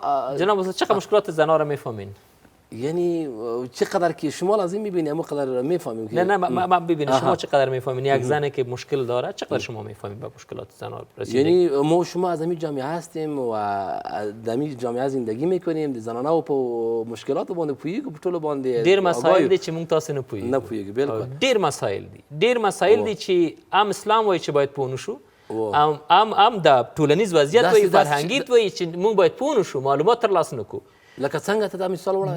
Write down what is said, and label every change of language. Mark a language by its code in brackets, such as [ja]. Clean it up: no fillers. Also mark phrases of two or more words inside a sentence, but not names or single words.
[fa] جناب چقدر مشکلات زنها را میفهمین؟ یعنی چقدر که شما لازم میبینید اما قدر میفهمیم. نه ما ببینید شما چقدر میفهمین. یک زنی که مشکل داره چقدر شما میفهمید به مشکلات زنها رسیدگی؟ یعنی ما شما از همین جامعه هستیم و در همین جامعه زندگی میکنیم، زنانه و [ps] په مشکلات باندې پوهیږو، په ټولو باندې ډیر مسائل دي چې موږ تاسو نه پوهیږو. بالکل ډیر مسائل دي چې ام اسلام وایي چې باید پوه نشو، ام د ټولنیز وضعیت وایي، فرهنګیت وایي چې موږ باید پوه نشو، معلومات ترلاسه نکړو. لکه څنګه ته دا مثال وړاندې؟